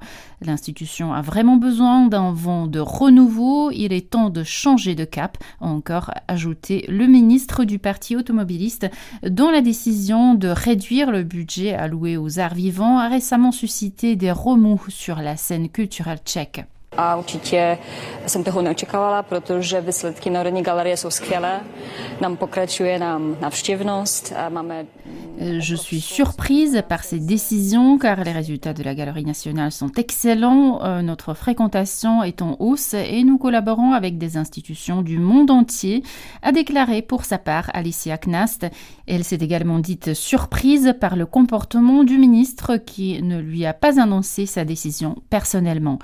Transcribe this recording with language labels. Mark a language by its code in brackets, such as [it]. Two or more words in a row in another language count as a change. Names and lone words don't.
[fr] L'institution a vraiment besoin d'un vent de renouveau. Il est temps de changer de cap, a encore ajouté le ministre du parti automobiliste, dont la décision de réduire le budget alloué aux arts vivants a récemment suscité des remous sur la scène culturelle tchèque. [cs] A určitě jsem toho neočekávala, protože výsledky Národní galerie jsou skvělé. Nám pokračuje návštěvnost. Máme... [fr] Je suis surprise par ces décisions car les résultats de la Galerie nationale sont excellents. Notre fréquentation est en hausse et nous collaborons avec des institutions du monde entier, a déclaré pour sa part Alicia Knast. Elle s'est également dite surprise par le comportement du ministre qui ne lui a pas annoncé sa décision personnellement.